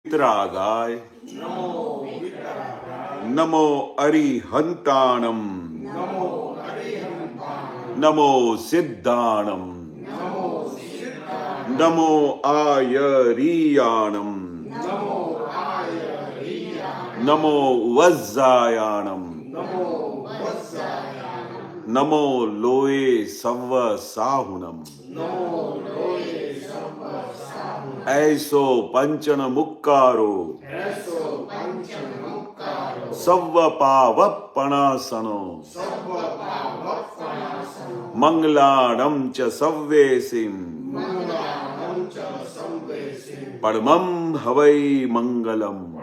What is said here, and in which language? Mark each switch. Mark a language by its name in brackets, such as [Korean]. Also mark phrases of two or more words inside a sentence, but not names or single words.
[Prakrit languages] વિતરાગાય નમો અરિહંતાણમ નમો સિદ્ધાણમ નમો આયરિયાણમ નમો વજ્જાયાણમ નમો લોએ સવ સાહુણમ ऐसो पंचन मुक्कारो सव्व पावपणासनो मंगलाणं च सव्वेसिं परमं हवै मंगलम।